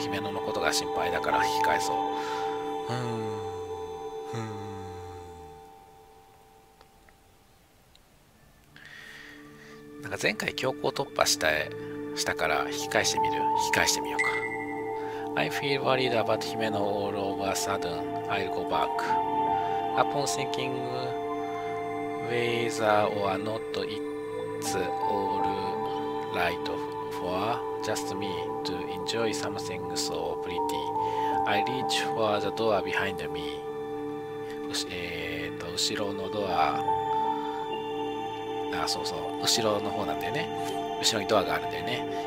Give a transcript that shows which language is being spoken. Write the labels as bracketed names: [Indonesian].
[Japanese] 姫野のことが心配だから引き返そう。なんか前回強行突破したから引き返してみようか。 [English] I feel worried about Himeno all of a sudden. I'll go back. Upon thinking whether or not it's all right for just me to enjoy something so pretty, I reach for the door behind me. [Japanese] 後ろのドア、そうそう、後ろの方なんだよね。後ろにドアがあるんだよね。